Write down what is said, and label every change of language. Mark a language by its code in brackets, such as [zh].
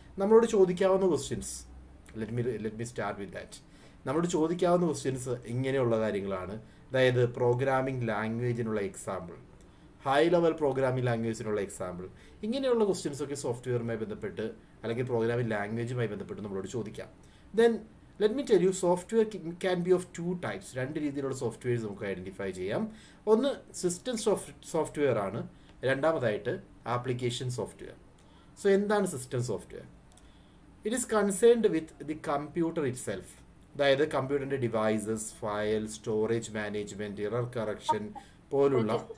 [ml] നമ്മളോട് ചോദിക്കാവുന്ന questions, [en] Let me start with that. [ml] നമ്മളോട് ചോദിക്കാവുന്ന questions ഇങ്ങനെയുള്ള കാര്യങ്ങളാണ്. അതായത് programming ലാംഗ്വേജിനുള്ള example, high level programming ലാംഗ്വേജിനുള്ള example, ഇങ്ങനെയുള്ള ക്വസ്റ്റ്യൻസൊക്കെ സോഫ്റ്റ്വെയറുമായി ബന്ധപ്പെട്ട് അല്ലെങ്കിൽ പ്രോഗ്രാമിംഗ് ലാംഗ്വേജുമായി ബന്ധപ്പെട്ട് നമ്മളോട് ചോദിക്കാം. [en] Then let me tell you, software can be of 2 types. [ml] 2 രീതിയിലുള്ള സോഫ്റ്റ്വെയർസ് നമുക്ക് ഐഡൻറ്റിഫൈ ചെയ്യാം. ഒന്ന് സിസ്റ്റം സോഫ്റ്റ്വെയർ ആണ്, രണ്ടാമതായിട്ട് ആപ്ലിക്കേഷൻ സോഫ്റ്റ്വെയർ. [en] so [ml] എന്താണ് system software? [en] It is concerned with the computer itself. [ml] അതായത് കമ്പ്യൂട്ടറിൻ്റെ devices, file, storage management, error correction പോലുള്ള.